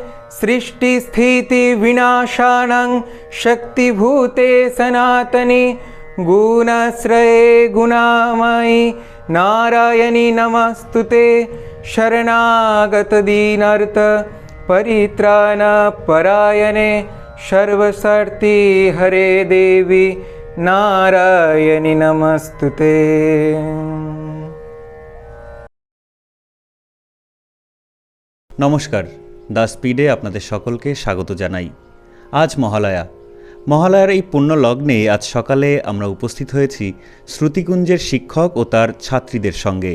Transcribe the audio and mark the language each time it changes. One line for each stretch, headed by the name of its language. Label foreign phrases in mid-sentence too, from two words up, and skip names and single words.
Sanskrit: सृष्टिस्थितिविनाशानां शक्तिभूते सनातने गुणाश्रये गुणामयि नारायणि नमस्तुते। शरणागतदीनार्थ परित्राणपरायणे सर्वशक्ति हरे देवी नारायणि नमस्तुते।
Bangla: নমস্কার, দ্য স্পিডে আপনাদের সকলকে স্বাগত জানাই। আজ মহালয়ার এই পুণ্য লগ্নে আজ সকালে আমরা উপস্থিত হয়েছি শ্রুতিকুঞ্জের শিক্ষক ও তার ছাত্রীদের সঙ্গে।